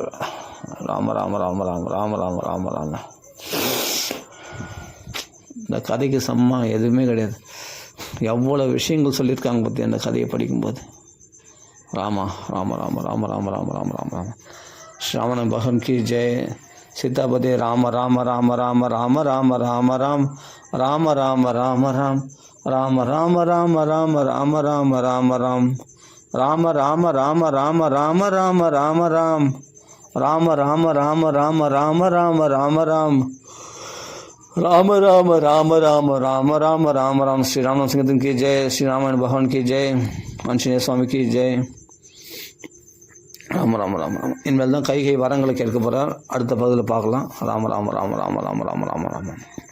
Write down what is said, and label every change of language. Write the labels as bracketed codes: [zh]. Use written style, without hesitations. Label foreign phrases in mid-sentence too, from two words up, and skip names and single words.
[ta] ராம ராம ராம ராம ராம ராம ராம ராம. இந்த கதைக்கு சம்மா எதுவுமே கிடையாது. எவ்வளோ விஷயங்கள் சொல்லியிருக்காங்க பற்றி அந்த கதையை படிக்கும்போது. ராமா ராம ராம ராம ராம ராம ராம ராம ராம. ஸ்ரீராமன் [hi] भगवान की जय. [ta] சீதாபதி ராம ராம ராம ராம ராம ராம ராம ராம் ராம ராம ராம ராம் ராம ராம ராம ராம ராம ராம ராம ராம் ராம ராம ராம ராம ராம ராம ராம ராம் ராம ராம ராம ராம ராம ராம ராம ராம் ராம ராம ராம ராம ராம ராம ராம ராம். ஸ்ரீ ராமநாத சிங்கத்தின் [hi] की जय. [ta] ஸ்ரீராமன் [hi] भगवान की जय. [ta] ஆஞ்சநேய சுவாமி [hi] की जय. [ta] ராம ராம ராம ராம. இனிமேல் தான் கைகை வரங்களை கேட்க போகிறார். அடுத்த பகுதியில் பார்க்கலாம். ராம ராம ராம ராம ராம ராம ராம ராம.